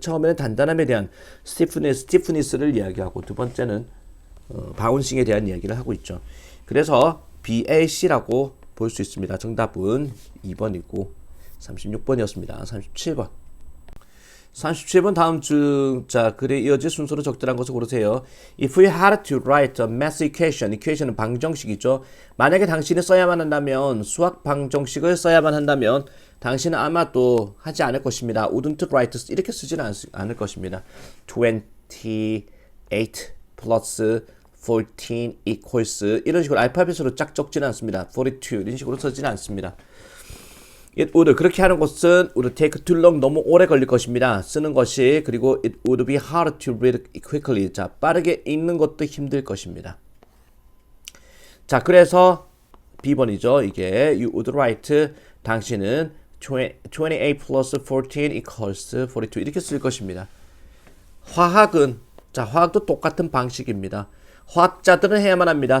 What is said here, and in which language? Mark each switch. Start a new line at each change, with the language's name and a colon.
Korean: 처음에는 단단함에 대한 스티프니스를 이야기하고 두 번째는 바운싱에 대한 이야기를 하고 있죠. 그래서 BAC라고 볼 수 있습니다. 정답은 2번이고 36번이었습니다. 37번. 37번 다음 중, 자, 글에 이어질 순서로 적절한 것을 고르세요.
English: If you had to write a math equation,
Korean: equation은 방정식이죠. 만약에 당신이 써야만 한다면, 수학 방정식을 써야만 한다면, 당신은 아마도 하지 않을 것입니다.
English: wouldn't write,
Korean: 이렇게 쓰지는 않을 것입니다.
English: 28 plus 14 equals,
Korean: 이런 식으로 알파벳으로 쫙 적지는 않습니다. 42, 이런 식으로 쓰지는 않습니다.
English: It would,
Korean: 그렇게 하는 것은
English: would take too long,
Korean: 너무 오래 걸릴 것입니다. 쓰는 것이. 그리고
English: it would be hard to read quickly.
Korean: 자, 빠르게 읽는 것도 힘들 것입니다. 자, 그래서 B번이죠. 이게
English: you would write,
Korean: 당신은
English: 28 plus 14 equals 42
Korean: 이렇게 쓸 것입니다. 화학은, 자, 화학도 똑같은 방식입니다. 화학자들은 해야만 합니다.